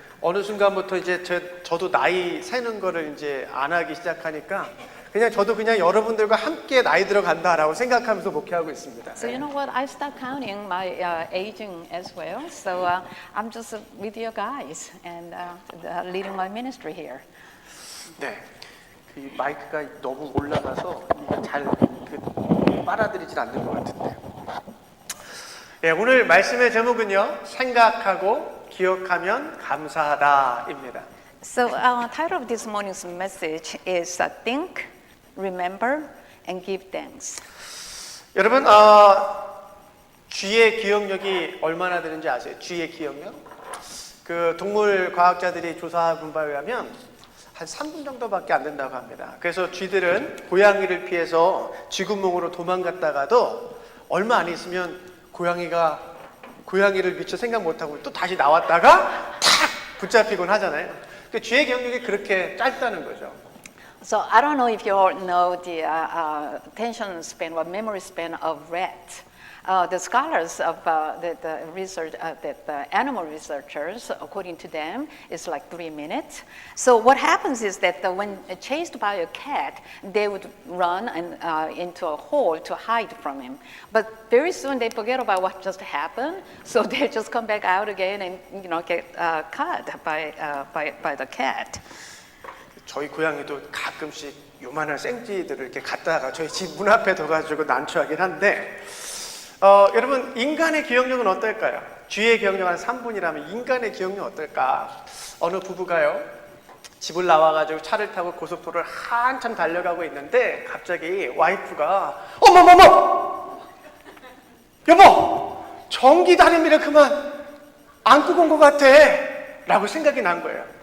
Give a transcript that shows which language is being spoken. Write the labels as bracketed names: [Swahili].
[Korean] 어느 순간부터 이제 저도 나이 세는 거를 이제 안 하기 시작하니까 저도 그냥 여러분들과 함께 나이 들어간다라고 생각하면서 목회하고 있습니다. [English] So you know what? I start counting my aging as well. So I'm just with you guys and leading my ministry here. [Korean] 네, 그 마이크가 너무 올라가서 잘 빨아들이질 않는 것 같은데. 네, 오늘 말씀의 제목은요, 생각하고 기억하면 감사하다입니다. [English] So title of this morning's message is Think, Remember, and Give Thanks. [Korean] 여러분, 쥐의 기억력이 얼마나 되는지 아세요? 쥐의 기억력? 그 동물 과학자들이 조사한 바에 의하면 한 3분 정도밖에 안 된다고 합니다. 그래서 쥐들은 고양이를 피해서 쥐구멍으로 도망갔다가도 얼마 안 있으면 고양이를 미처 생각 못하고 또 다시 나왔다가 탁 붙잡히곤 하잖아요. 그 쥐의 기억력이 그렇게 짧다는 거죠. [English] So I don't know if you all know the attention span or memory span of rat. The scholars of the research, the animal researchers, according to them, is like 3 minutes. So what happens is that when chased by a cat, they would run into a hole to hide from him. But very soon they forget about what just happened, so they just come back out again and get caught by the cat. [Korean] 저희 고양이도 가끔씩 요만한 생쥐들을 이렇게 갖다가 저희 집 문 앞에 둬가지고 난처하긴 한데. 여러분 인간의 기억력은 어떨까요? 쥐의 기억력 한 3분이라면 인간의 기억력 어떨까? 어느 부부가요 집을 나와가지고 차를 타고 고속도로를 한참 달려가고 있는데 갑자기 와이프가 어머머머 여보 전기 다리미를 그만 안 끄고 온 것 같아 라고 생각이 난 거예요.